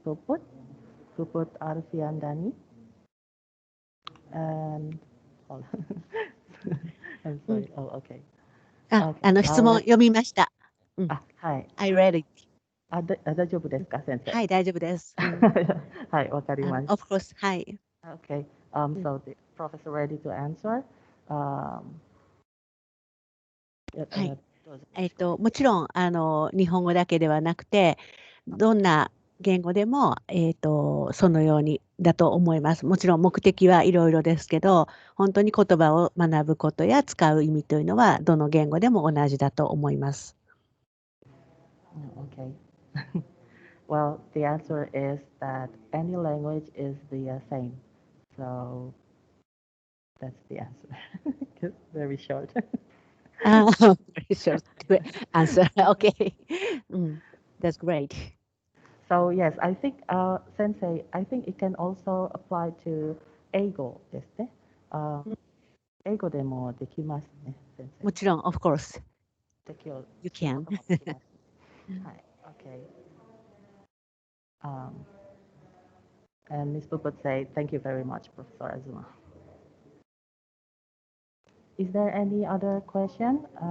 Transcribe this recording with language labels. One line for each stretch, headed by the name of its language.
English: Puput Arfiandani. And hold on. I'm sorry. Oh, okay.
Japanese: 質問読みました。はい。
English: I read it.
Japanese: 大丈夫ですか、先生。はい、大丈夫です。はい、わかりました。
English: Of course,
Japanese: はい。
English: Okay. So the professor ready to answer?
Japanese: はい。もちろん、日本語だけではなくて、どんな言語でも、そのようにだと思います。もちろん目的はいろいろですけど、本当に言葉を学ぶことや使う意味というのは、どの言語でも同じだと思います。
English: Okay. Well, the answer is that any language is the same. So that's the answer. Very short. Very short answer. Okay. That's great. So yes, I think, Sensei, I think it can also apply to
Japanese: 英語ですね。英語でもできますね、先生。もちろん、
English: of course.
Japanese: 適用
English: You
Japanese: する
English: can.
Japanese: こともできます。はい。
English: Okay. And Ms. Puput say, thank you very much, Professor Azuma. Is there any other question?